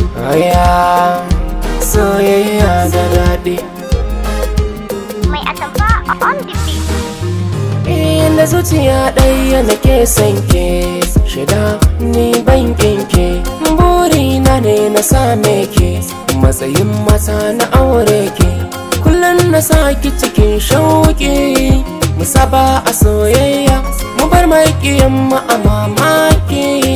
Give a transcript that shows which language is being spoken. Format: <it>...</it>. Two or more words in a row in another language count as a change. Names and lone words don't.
<ha>Aya, soyayya da daɗi. Mai atamfa a</ha> <en>on the beat.</en> <ha>Inda zuciya ɗaya nake son ke, shida ni ban ƙin ke. Burina ne na same ke, matsayin mata na aure ke. Kullum na sa ki cikin shauƙi, mu saba a soyayya, mu bar maƙiyan mu a mamaki.</ha>